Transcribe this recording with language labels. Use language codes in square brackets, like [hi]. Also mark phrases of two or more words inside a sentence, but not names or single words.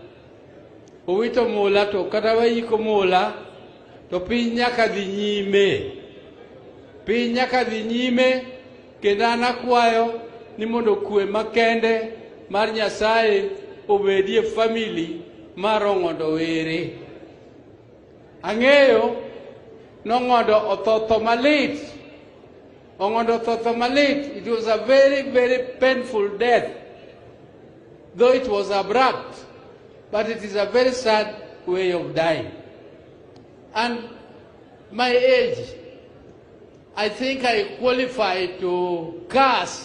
[luo] to kata wayiko mula to piny nyaka dhi nyime, kendo an akwayo ni mondo kwe makende mar Nyasaye obedie family mar Ongondowere. Ang'eyo nong'ondo othotho malit. Ong'ondo othotho malit. [en] It was a very, very painful death. Though it was abrupt, but it is a very sad way of dying. And my age, I think I qualify to curse.